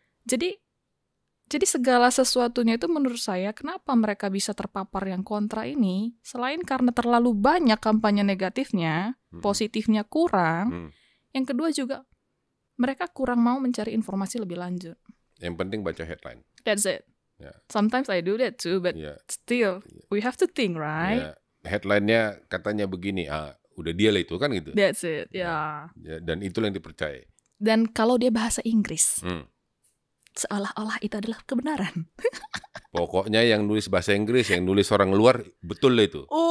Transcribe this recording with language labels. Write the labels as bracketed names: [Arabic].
[Indonesian] Jadi segala sesuatunya itu menurut saya, kenapa mereka bisa terpapar yang kontra ini, selain karena terlalu banyak kampanye negatifnya, positifnya kurang, yang kedua juga mereka kurang mau mencari informasi lebih lanjut. Yang penting baca headline. [English] That's it. Sometimes I do that too, but still we have to think, right? [Indonesian] Headline-nya katanya begini, udah dia lah itu kan gitu. [English] That's it, [Indonesian] dan itu yang dipercaya. Dan kalau dia bahasa Inggris, seolah-olah itu adalah kebenaran. Pokoknya yang nulis bahasa Inggris, yang nulis orang luar, betul lah itu.